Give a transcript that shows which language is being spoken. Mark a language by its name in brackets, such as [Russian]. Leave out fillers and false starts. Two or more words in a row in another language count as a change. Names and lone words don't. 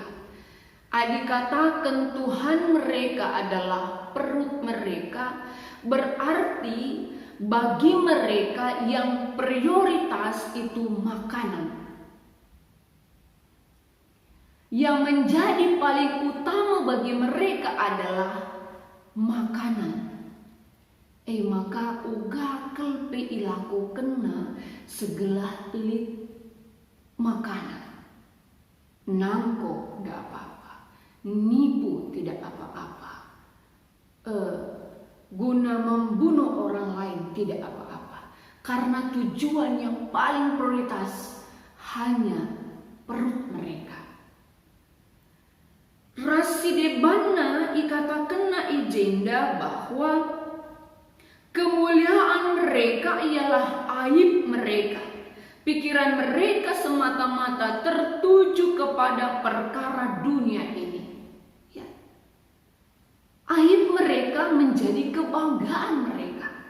[Indonesian] Dikatakan Tuhan mereka adalah perut mereka, berarti bagi mereka yang prioritas itu makanan. Yang menjadi paling utama bagi mereka adalah makanan. [Batak Karo] Maka uga kelpe ilaku kena segelah lit makanan. [Indonesian] Nangko tidak apa-apa, nipu tidak apa-apa, guna membunuh orang lain tidak apa-apa. Karena tujuan yang paling prioritas hanya perut mereka. [Batak Karo] Rasi debana ikata kena ijenda [Indonesian] bahwa kemuliaan mereka ialah aib mereka. Pikiran mereka semata-mata tertuju kepada perkara dunia ini. Ya. Aib mereka menjadi kebanggaan mereka.